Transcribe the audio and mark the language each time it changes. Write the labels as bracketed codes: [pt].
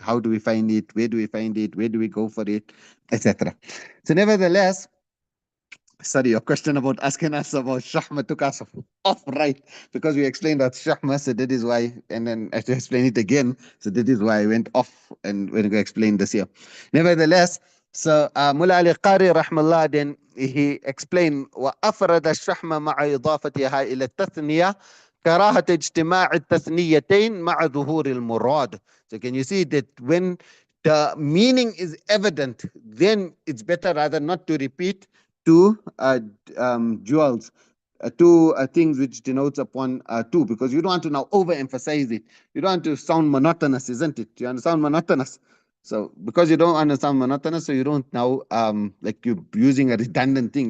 [en] How do we find it? Where do we find it? Where do we go for it? Etc. So nevertheless, sorry, your question about asking us about Shahma took us off, right? Because we explained that Shahma, so that is why, and then I have to explain it again. So that is why I went off and when we explained this here. Nevertheless, so Mullah Ali Qari rahmallah, then he explained [ar] وأفرد الشحم مع إضافتها إلى التثنية كراهة اجتماع التثنيتين مع ظهور المراد. [en] So can you see that when the meaning is evident, then it's better rather not to repeat two jewels, two things which denotes upon two, because you don't want to now overemphasize it. You don't want to sound monotonous, isn't it? You understand monotonous? So because you don't understand monotonous, so you don't now like you're using a redundant thing.